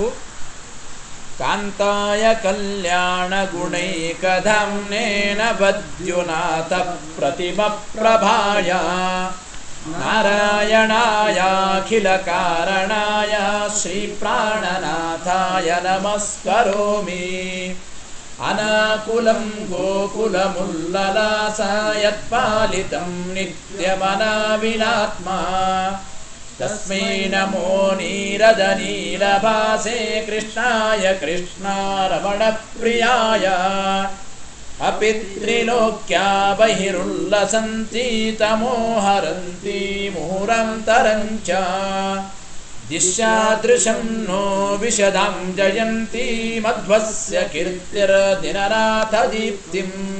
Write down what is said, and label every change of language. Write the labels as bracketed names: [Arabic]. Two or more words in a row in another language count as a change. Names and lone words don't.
[Sanskrit] ಕಾಂತಾಯ ಕಲ್ಯಾಣ ಗುಣೈಕಧಾಮ್ನೇನ ಬದ್ಯುನಾಥ ಪ್ರತಿಮ ಪ್ರಭಾಯ ನಾರಾಯಣಾಯ ಅಖಿಲ ಕಾರಣಾಯ ಶ್ರೀ ಪ್ರಾಣನಾಥಾಯ ನಮಸ್ಕರೋಮಿ. ಅನಾಕುಲಂ ಗೋಕುಲಮುಲ್ಲಲಾಸಾಯತ್ಪಾಲಿತಂ ನಿತ್ಯಮನಾವಿನಾತ್ಮ ತಸ್ಮೈ ನಮೋ ನೀರಜನೀಲಭಾಸೇ ಕೃಷ್ಣಾಯ ಕೃಷ್ಣಾರಮಣಪ್ರಿಯಾಯ ಅಪಿ ತ್ರಿಲೋಕ್ಯಾ ಬಹಿರುಲ್ಲಸಂತಿ ತಮೋಹರಂತಿ ಮುಹುರಂತರಂಚ ದಿಶ್ಯಾದೃಶಂ ನೋ ವಿಶದಾಂ ಜಯಂತಿ ಮಧ್ವಸ್ಯ ಕೀರ್ತಿರ್ದಿನರಾಥ ದೀಪ್ತಿಂ